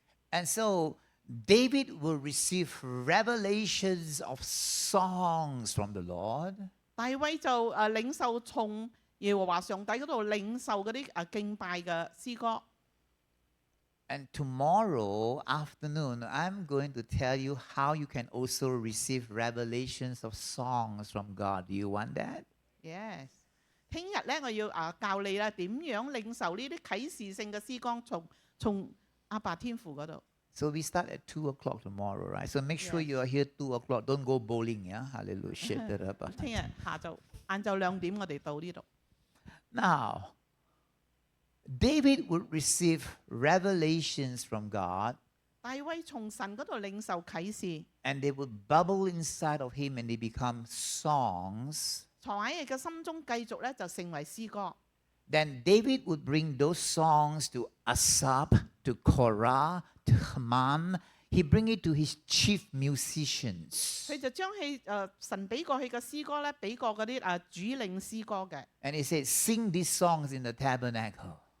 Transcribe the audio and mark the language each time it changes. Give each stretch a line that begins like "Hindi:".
English: And so David will receive revelations of songs from the Lord.
Cantonese: 大衛就領受從耶和華上帝嗰度領受嗰啲敬拜嘅詩歌。
English: And tomorrow afternoon, I'm going to tell you how you can also receive revelations of songs from God. Do you want that?
Cantonese: Yes， 聽日咧我要教你啦，點樣領受呢啲啟示性嘅詩歌從阿爸天父嗰度。
English: So we start at 2 o'clock tomorrow, right? So make sure Yes. you are here 2 o'clock. Don't go bowling, yeah? Hallelujah. Shit that up.
Cantonese: 聽日晏晝2點我哋到呢度。
English: Now, David would receive revelations from God,
Cantonese: 大衛從神嗰度領受啟示，
English: and they would bubble inside of him and they become songs.
Cantonese: 藏喺佢嘅心中，繼續咧就成為詩歌。
English: Then David would bring those songs to Asaph, to Korah, to Haman. He bring it to his chief musicians.
Cantonese: 佢就將神俾過佢嘅詩歌咧，俾過嗰啲主領詩歌嘅，
English: And he said, sing these songs in the tabernacle.